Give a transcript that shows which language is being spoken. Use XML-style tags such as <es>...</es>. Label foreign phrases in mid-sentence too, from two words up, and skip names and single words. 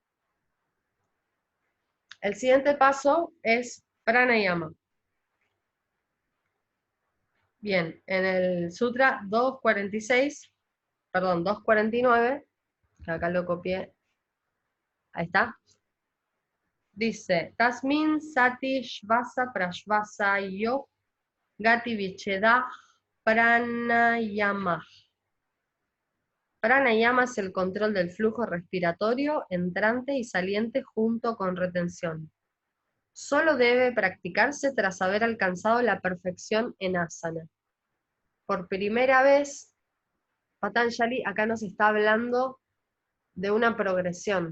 <es>El siguiente paso es pranayama. Bien, en el Sutra 246, perdón, 249, que acá lo copié, ahí está, dice,</es> <sa>Tasmin sati shvasa prashvasa yo gati vicheda pranayama.</sa> <es>Pranayama es el control del flujo respiratorio entrante y saliente junto con retención. Solo debe practicarse tras haber alcanzado la perfección en asana. Por primera vez, Patanjali acá nos está hablando de una progresión.</es>